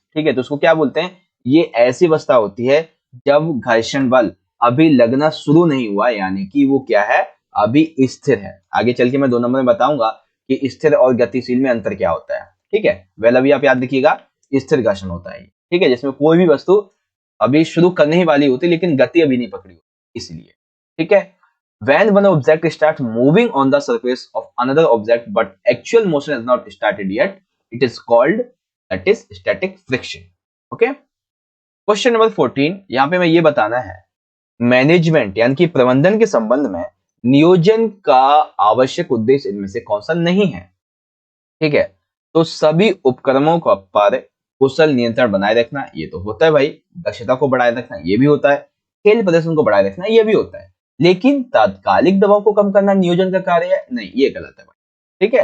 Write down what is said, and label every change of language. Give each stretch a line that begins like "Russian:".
Hindi: ठीक है, तो उसको क्या बोलते हैं, ये ऐसी अवस्था होती है जब घर्षण बल अभी लगना शुरू नहीं हुआ, यानी कि वो क्या है, अभी स्थिर है। आगे चल के मैं 2 नंबर में बताऊंगा कि स्थिर और गतिशील में अंतर क्या होता है। ठीक है, वेल अभी आप याद रखिएगा, स्थिर घर्षण होता है। ठीक है, जिसमें कोई भी वस्तु अभी शुरू करने ही वाली होती लेकिन गति अभी नहीं पकड़ी होती, इसलिए। ठीक है,
English: when one object starts moving on the surface of another object but actual motion has not started yet, it is called, that is static friction.
Hindi: Okay, question number 14, यहाँ पे मैं ये बताना है, मैनेजमेंट यानी कि प्रबंधन के संबंध में नियोजन का आवश्यक उद्देश्य इनमें से कौन सा नहीं है। ठीक है, तो सभी उपक्रमों का पर कुशल नियंत्रण बनाए रखना, ये तो होता है भाई, दक्षता को बढ़ाए रखना ये भी होता है, खेल प्रदर्शन को बढ़ाए रखना ये भी होता है, लेकिन तात्कालिक दबाव को कम करना नियोजन का कार्य है, नहीं ये गलत है भाई।